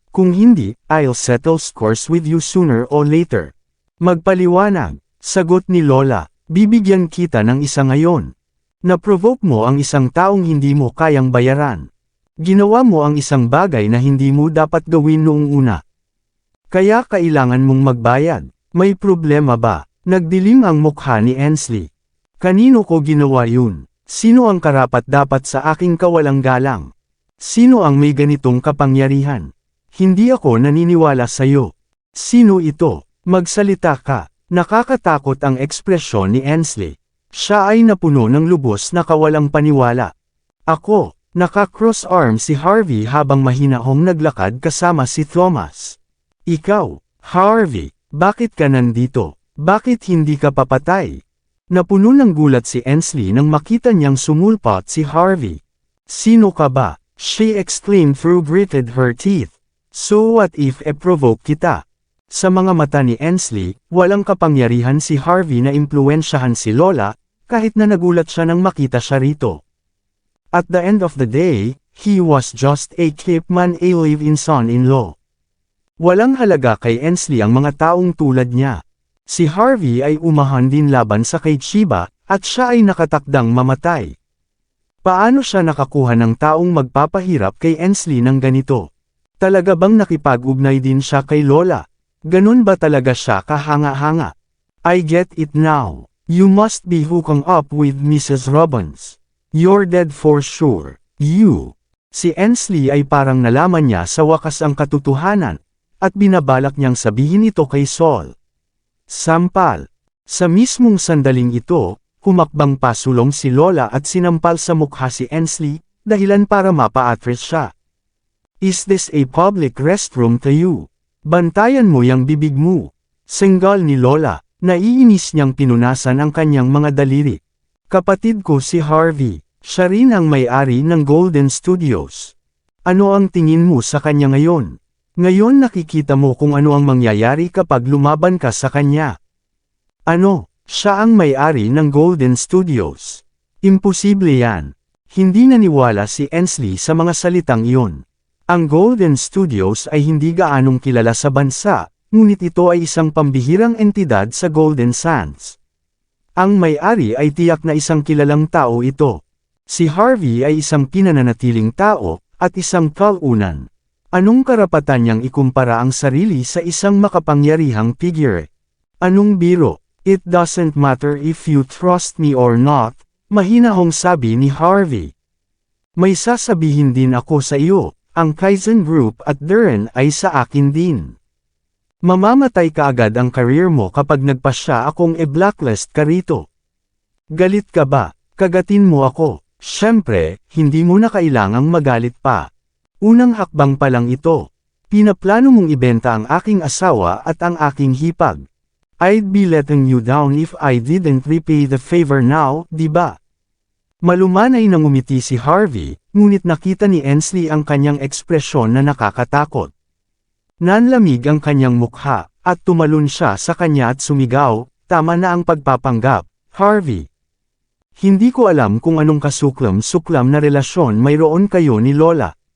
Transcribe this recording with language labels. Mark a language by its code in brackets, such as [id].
[tl] Kung hindi, [en] I'll settle scores with you sooner or later. [tl] Magpaliwanag. Sagot ni Lola. Bibigyan kita ng isa ngayon. Na-provoke mo ang isang taong hindi mo kayang bayaran. Ginawa mo ang isang bagay na hindi mo dapat gawin noong una. Kaya kailangan mong magbayad. May problema ba? Nagdilim ang mukha ni Ensley. Kanino ko ginawa yun? Sino ang karapat-dapat sa aking kawalang galang? Sino ang may ganitong kapangyarihan? Hindi ako naniniwala sa'yo. Sino ito? Magsalita ka. Nakakatakot ang ekspresyon ni Ensley. Siya ay napuno ng lubos na kawalang paniwala. Ako, naka-cross arm si Harvey habang mahinahong naglakad kasama si Thomas. Ikaw, Harvey, bakit ka nandito? Bakit hindi ka papatay? Napuno ng gulat si Ensley nang makita niyang sumulpot si Harvey. Sino ka ba? [en] She exclaimed through gritted her teeth. So what if provoke kita? [tl] Sa mga mata ni Ensley, walang kapangyarihan si Harvey na impluwensyahan si Lola, kahit na nagulat siya nang makita siya rito. [en] At the end of the day, he was just a caveman, a live-in son-in-law. [tl] Walang halaga kay Ensley ang mga taong tulad niya. Si Harvey ay umahan din laban sa kay Chiba, at siya ay nakatakdang mamatay. Paano siya nakakuha ng taong magpapahirap kay Ensley ng ganito? Talaga bang nakipag-ugnay din siya kay Lola? Ganun ba talaga siya kahanga-hanga? [en] I get it now. You must be hooking up with Mrs. Robbins. You're dead for sure. You. [tl] Si Ensley ay parang nalaman niya sa wakas ang katotohanan, at binabalak niyang sabihin ito kay Saul. Sampal. Sa mismong sandaling ito, humakbang pasulong si Lola at sinampal sa mukha si Ensley, dahilan para mapa-atras siya. [en] Is this a public restroom to you? [tl] Bantayan mo yang bibig mo. Senggal ni Lola, naiinis niyang pinunasan ang kanyang mga daliri. Kapatid ko si Harvey, siya rin ang may-ari ng Golden Studios. Ano ang tingin mo sa kanya ngayon? Ngayon nakikita mo kung ano ang mangyayari kapag lumaban ka sa kanya. Ano? Siya ang may-ari ng Golden Studios. Imposible yan. Hindi naniwala si Ensley sa mga salitang iyon. Ang Golden Studios ay hindi gaanong kilala sa bansa, ngunit ito ay isang pambihirang entidad sa Golden Sands. Ang may-ari ay tiyak na isang kilalang tao ito. Si Harvey ay isang pinananatiling tao, at isang talunan. Anong karapatan niyang ikumpara ang sarili sa isang makapangyarihang figure? Anong biro? [en] It doesn't matter if you trust me or not, [tl] mahinahong sabi ni Harvey. May sasabihin din ako sa iyo. Ang Kaizen Group at Duren ay sa akin din. Mamamatay ka agad ang career mo kapag nagpasya akong i-blacklist ka rito. Galit ka ba? Kagatin mo ako. Siyempre, hindi mo na kailangang magalit pa. Unang hakbang pa lang ito. Pinaplano mong ibenta ang aking asawa at ang aking hipag. [en] I'd be letting you down if I didn't repay the favor now, [tl] di ba? Malumanay nang umiti si Harvey, ngunit nakita ni Ensley ang kanyang ekspresyon na nakakatakot. Nanlamig ang kanyang mukha, at tumalon siya sa kanya at sumigaw, tama na ang pagpapanggap, Harvey. Hindi ko alam kung anong kasuklam-suklam na relasyon mayroon kayo ni Lola.